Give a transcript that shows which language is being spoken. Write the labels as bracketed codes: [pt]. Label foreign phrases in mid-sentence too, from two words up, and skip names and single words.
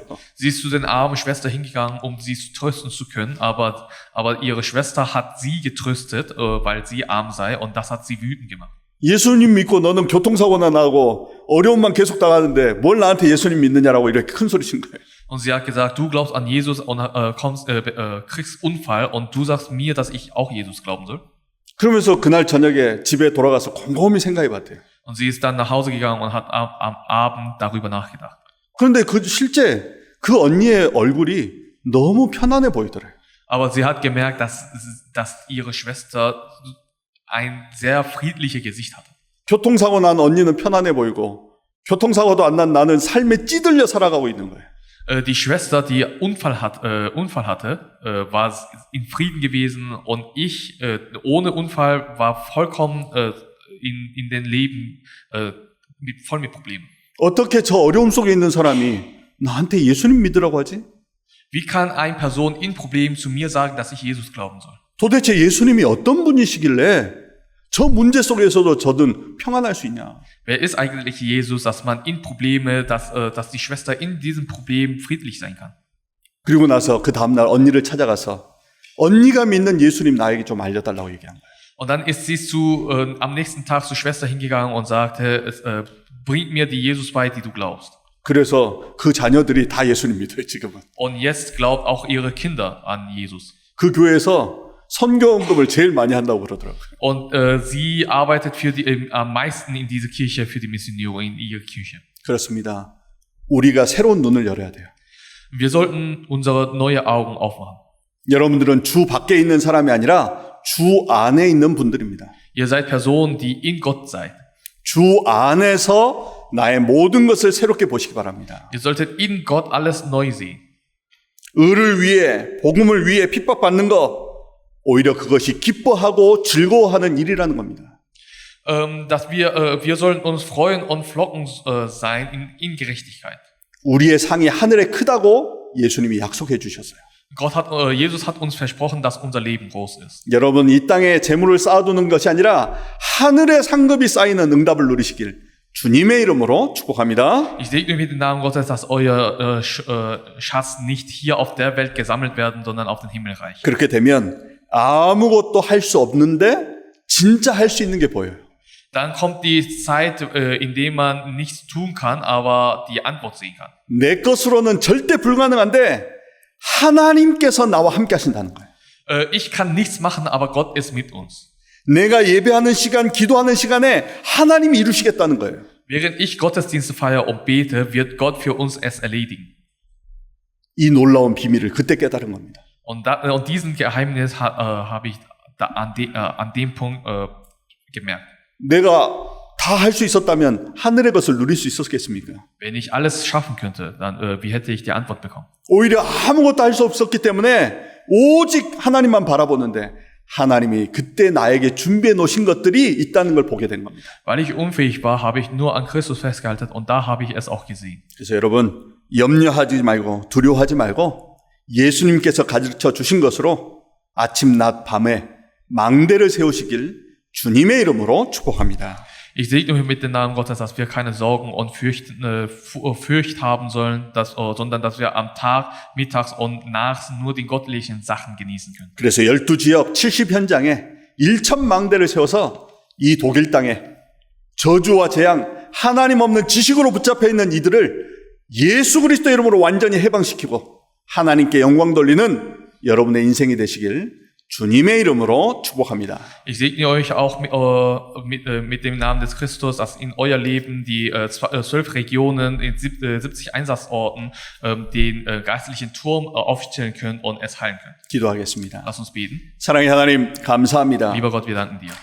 [de] Sie ist zu den armen Schwester hingegangen, um sie trösten zu können, aber ihre Schwester hat sie getröstet, weil sie arm sei, und das hat sie wütend gemacht. [ko] 예수님 믿고 너는 교통사고나 나고 어려움만 계속 당하는데 뭘 나한테 예수님 믿느냐라고 이렇게 큰 소리 친 거예요. [de] Und sie hat gesagt, du glaubst an Jesus und kriegst Unfall und du sagst mir, dass ich auch Jesus glauben soll. [ko] 그러면서 그날 저녁에 집에 돌아가서 곰곰이 생각해 봤대요. [de] Und sie ist dann nach Hause gegangen und hat am Abend darüber nachgedacht. [ko] 그런데 실제 그 언니의 얼굴이 너무 편안해 보이더래요. [de] Aber sie hat gemerkt, dass ihre Schwester ein sehr friedliches Gesicht hatte. [ko] 교통사고 난 언니는 편안해 보이고 교통사고도 안 난 나는 삶에 찌들려 살아가고 있는 거예요. [de] Die Schwester, die Unfall hatte, war in Frieden gewesen, und ich ohne Unfall war vollkommen in den Leben voll mit Problemen. [ko] 어떻게 저 어려움 속에 있는 사람이 나한테 예수님 믿으라고 하지? [de] Wie kann eine Person in Problemen zu mir sagen, dass ich Jesus glauben soll? [ko] 도대체 예수님이 어떤 분이시길래 저 문제 속에서도 저는 평안할 수 있냐? [de] Wer ist eigentlich Jesus, dass man in Probleme, dass die Schwester in diesem Problem friedlich sein kann? [ko] 그리고 나서 그 다음날 언니를 찾아가서 언니가 믿는 예수님 나에게 좀 알려달라고 얘기한 거예요. [de] Und dann ist sie am nächsten Tag zur Schwester hingegangen und sagte, bring mir die Jesus bei, die du glaubst. [ko] 그래서 그 자녀들이 다 예수님 믿어요, 지금은. [de] Und jetzt glaubt auch ihre Kinder an Jesus. [ko] 그 교회에서 선교원금을 제일 많이 한다고 그러더라고요. [de] Und sie arbeitet am meisten in dieser Kirche für die Missionare in ihrer Kirche. [ko] 그렇습니다. 우리가 새로운 눈을 열어야 돼요. [de] Wir sollten unsere neue Augen aufmachen. [ko] 여러분들은 주 밖에 있는 사람이 아니라 주 안에 있는 분들입니다. [de] Ihr seid Personen, die in Gott seid. [ko] 주 안에서 나의 모든 것을 새롭게 보시기 바랍니다. [de] Ihr solltet in Gott alles neu sehen. [ko] 의를 위해, 복음을 위해 핍박받는 거, 오히려 그것이 기뻐하고 즐거워하는 일이라는 겁니다. [de] Dass wir sollen uns freuen und flocken sein in Gerechtigkeit. [ko] 우리의 상이 하늘에 크다고 예수님이 약속해 주셨어요. [de] Jesus hat uns versprochen, dass unser Leben groß ist. [ko] 여러분 이 땅에 재물을 쌓아두는 것이 아니라 하늘의 상급이 쌓이는 응답을 누리시길 주님의 이름으로 축복합니다. [de] Ich segne mit dem Namen Gottes, dass euer Schatz nicht hier auf der Welt gesammelt werden, sondern auf dem Himmelreich. [ko] 그렇게 되면 아무것도 할 수 없는데 진짜 할 수 있는 게 보여요. [de] Dann kommt die Zeit, in der man nichts tun kann, aber die Antwort sehen kann. [ko] 내 것으로는 절대 불가능한데 하나님께서 나와 함께 하신다는 거예요. [de] Ich kann nichts machen, aber Gott ist mit uns. [ko] 내가 예배하는 시간, 기도하는 시간에 하나님이 이루시겠다는 거예요. [de] Während ich Gottesdienste feiere und bete, wird Gott für uns es erledigen. [ko] 이 놀라운 비밀을 그때 깨달은 겁니다. [de] Und diesen Geheimnis habe ich an dem Punkt gemerkt. [ko] 내가 다 할 수 있었다면 하늘의 것을 누릴 수 있었겠습니까? [de] Wenn ich alles schaffen könnte, dann wie hätte ich die Antwort bekommen? [ko] 오히려 아무것도 할 수 없었기 때문에 오직 하나님만 바라보는데 하나님이 그때 나에게 준비해 놓으신 것들이 있다는 걸 보게 된 겁니다. [de] Weil ich unfähig war, habe ich nur an Christus festgehalten und da habe ich es auch gesehen. [ko] 그래서 여러분 염려하지 말고 두려워하지 말고 예수님께서 가르쳐 주신 것으로 아침 낮 밤에 망대를 세우시길 주님의 이름으로 축복합니다. [de] Ich segne mit dem Namen Gottes, dass wir keine Sorgen und Furcht haben sollen, sondern dass wir am Tag, mittags und nachts nur die göttlichen Sachen genießen können. [ko] 그래서 12지역 70현장에 1천 망대를 세워서 이 독일 땅에 저주와 재앙, 하나님 없는 지식으로 붙잡혀 있는 이들을 예수 그리스도 이름으로 완전히 해방시키고 하나님께 영광 돌리는 여러분의 인생이 되시길 주님의 이름으로 축복합니다. [de] Ich segne euch auch mit dem Namen des Christus, dass in euer Leben die 12 Regionen in 70 Einsatzorten den geistlichen Turm aufstellen können und es heilen können. [ko] 기도하겠습니다. [de] Lass uns beten. [ko] 사랑의 하나님 감사합니다. [de] Lieber Gott, wir danken dir.